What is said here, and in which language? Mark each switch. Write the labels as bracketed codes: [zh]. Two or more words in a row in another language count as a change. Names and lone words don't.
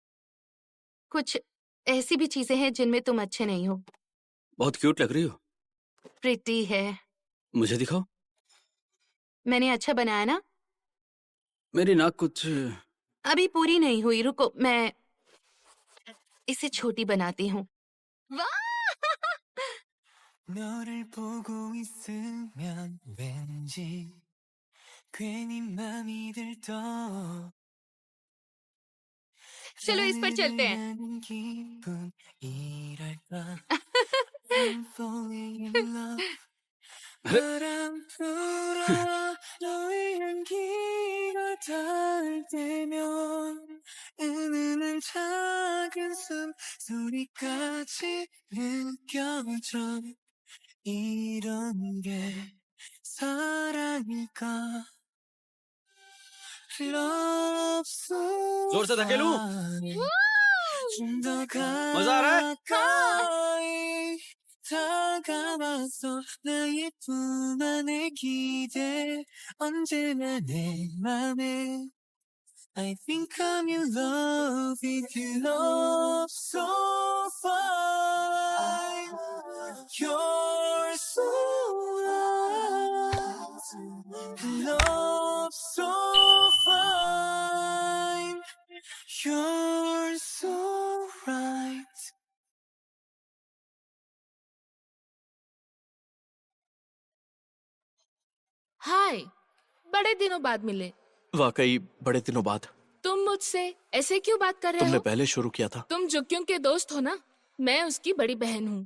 [hi] कुछ ऐसी भी चीजें हैं जिनमें तुम अच्छे नहीं हो। बहुत क्यूट लग रही हो। प्रिटी है। मुझे दिखाओ। मैंने अच्छा बनाया ना? मेरी नाक कुछ अभी पूरी नहीं हुई, रुको मैं इसे छोटी बनाती हूँ। वाह! [ko] 너를 보고 있으면 왠지 괜히 맘이 들떠 [hi] चलो इस पर चलते हैं। [ko] 나는 기분이랄까 [en] I'm falling in love [ko] 바람 불어 너의 향기가 닿을 때면 은은한 작은 숨소리까지 느껴져 이런 게 사랑일까 [en] Love so [hi] जोर से धकेलूं? [ko] 좀더 [hi] मजा आ रहा है? [ko] 가까이 다가와서 나의 품 안에 기대 언제나 내 맘에 [en] I think I'm in love with you love so fine You're so right Love so fine You're so right [hi] हाय, बड़े दिनों बाद मिले। वाकई बड़े दिनों बाद। तुम मुझसे ऐसे क्यों बात कर रहे तुमने हो? पहले शुरू किया था। तुम जुक्यों के दोस्त हो ना? मैं उसकी बड़ी बहन हूँ।